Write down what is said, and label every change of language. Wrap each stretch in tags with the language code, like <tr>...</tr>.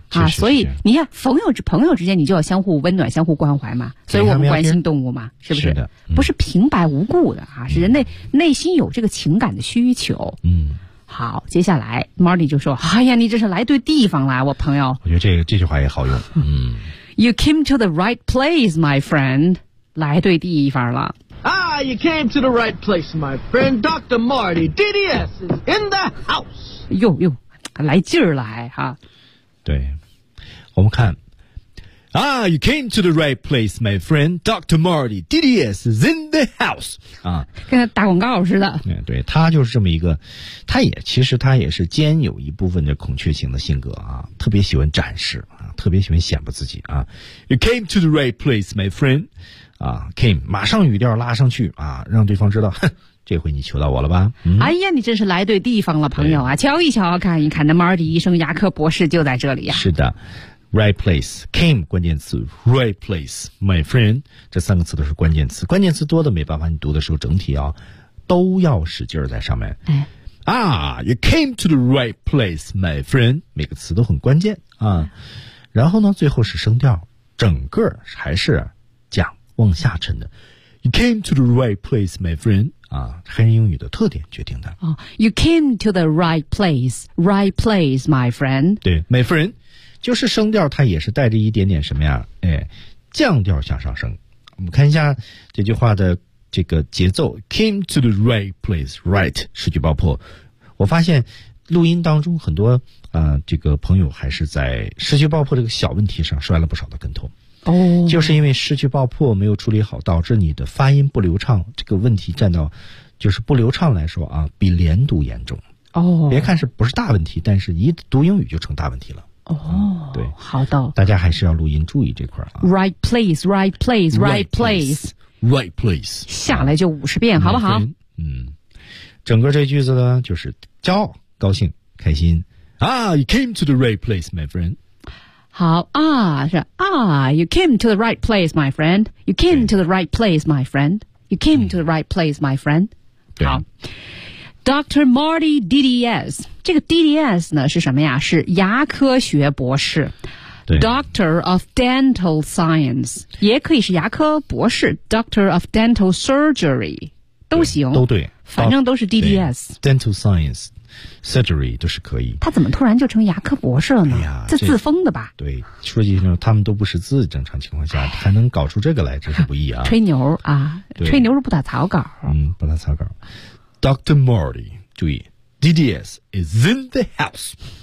<zh>啊，所以你看，朋友之间，你就要相互温暖，相互关怀嘛。所以我们关心动物嘛，是不是？是的，不是平白无故的啊，是人类内心有这个情感的需求。好，接下来 Marty 就说，哎呀，你这是来对地方了，我朋友。我觉得这句话也好用。嗯。</zh> <en>You came to the right place, my friend.</en> <zh>来对地方了。</zh> <en>Ah, you came to the right place, my friend. Dr. Marty, DDS is in the house.</en> <zh>哟哟，来劲儿来哈。对。我们看。</zh> <en>Ah, you came to the right place, my friend. Dr. Marty, DDS is in the house. 啊，</en> <zh>跟打广告似的。嗯，对，他就是这么一个，他也其实他也是兼有一部分的孔雀型的性格啊，特别喜欢展示啊，特别喜欢显摆自己啊。</zh> <en>You came to the right place, my friend.</en> <zh>啊 ，came 马上语调拉上去啊，让对方知道，哼，这回你求到我了吧？嗯、哎呀，你真是来对地方了，朋友啊！瞧一瞧，看一看，那 Marty 医生牙科博士就在这里呀、啊。是的。 Right place, came 关键词 ，</zh> <en>right place, my friend</en> <zh>这三个词都是关键词，关键词多的没办法，你读的时候整体要都要使劲儿在上面。哎、</zh> <en>啊 ，you came to the right place, my friend，</en> <zh>每个词都很关键啊。然后呢，最后是声调，整个还是讲往下沉的。</zh> <en>You came to the right place, my friend。</en> <zh>啊，黑人英语的特点决定的。</zh> <en>哦、，You came to the right place, right place, my friend</en> <zh>对。对 ，my friend。就是声调它也是带着一点点什么呀，哎，降调向上升。我们看一下这句话的这个节奏</zh> <en>came to the right place, right,</en> <zh>失去爆破。我发现录音当中很多这个朋友还是在失去爆破这个小问题上摔了不少的跟头。哦、oh. 就是因为失去爆破没有处理好导致你的发音不流畅，这个问题占到就是不流畅来说啊比连读严重。哦、oh. 别看是不是大问题，但是一读英语就成大问题了。哦、对，好的，大家还是要录音注意这块啊。</zh> <en>Right place, right place, right place, right place，</en> <zh>下来就50遍、啊，好不好？嗯，整个这句子呢，就是骄傲、高兴、开心。</zh> <en>Ah, you came to the right place, my friend.</en> <zh>好啊，是啊</zh> <en>，You came to the right place, my friend. You came to the right place, my friend. You came to the right place, my friend.、嗯、</en> <zh>好。Dr. Marty DDS， 这个 DDS 呢是什么呀？是牙科学博士 ，Doctor of Dental Science， 也可以是牙科博士 ，Doctor of Dental Surgery， 都行，都对，反正都是 DDS。 Dental Science Surgery 都是可以。他怎么突然就成牙科博士了呢？哎、这自封的吧？对，说句实话，他们都不识字，正常情况下还能搞出这个来，真是不易啊！吹牛啊，吹牛是不打草稿，嗯，不打草稿。Dr.</zh> <en>Marty，</en> <zh>注意</zh> <en>，DDS is in the house，</en>